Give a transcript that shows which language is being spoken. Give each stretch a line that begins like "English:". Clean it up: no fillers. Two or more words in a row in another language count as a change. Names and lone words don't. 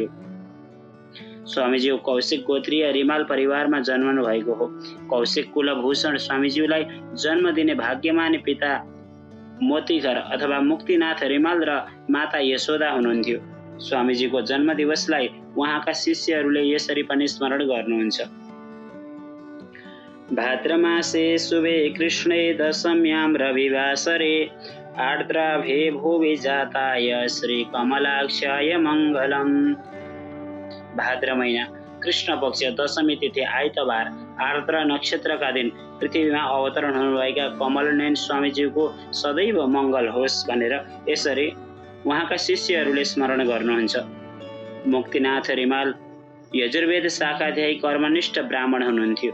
Nepali: स्वामीज्यू कौशिक गोत्रीय रिमाल परिवारमा जन्मनु भएको हो। कौशिक कुलभूषण स्वामीज्यूलाई जन्म दिने भाग्यमानी पिता मोतीघर अथवा मुक्तिनाथ रिमाल र माता यशोदा हुनुहुन्थ्यो। स्वामीजीको जन्म दिवसलाई उहाँका शिष्यहरूले यसरी पनि स्मरण गर्नुहुन्छ।
Sanskrit: भाद्रमासे शुभे कृष्णे दशम्यां रविवासरे आर्द्राभे भुवि जाताय श्री कमलाक्षाय मङ्गलम्।
Nepali: भाद्र महिना कृष्ण पक्ष दशमी तिथि आइतबार आर्द्र नक्षत्रका दिन पृथ्वीमा अवतरण हुनुभएका कमलनयन स्वामीज्यूको सदैव मङ्गल होस् भनेर यसरी उहाँका शिष्यहरूले स्मरण गर्नुहुन्छ। मुक्तिनाथ रिमाल यजुर्वेद शाखाध्यायी कर्मनिष्ठ ब्राह्मण हुनुहुन्थ्यो।